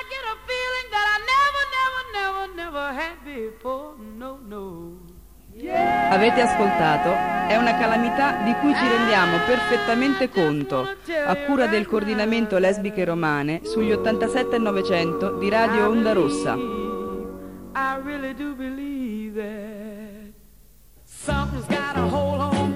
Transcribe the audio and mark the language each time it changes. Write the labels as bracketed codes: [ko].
[en] I get a feeling that I never, never, never, never had before. No, no. [it] Yeah. Avete ascoltato? È una calamità di cui ci rendiamo perfettamente conto. A cura del coordinamento Lesbiche Romane sugli 87 e 900 di Radio Onda Rossa. [en] I really do believe that something's got a hold on.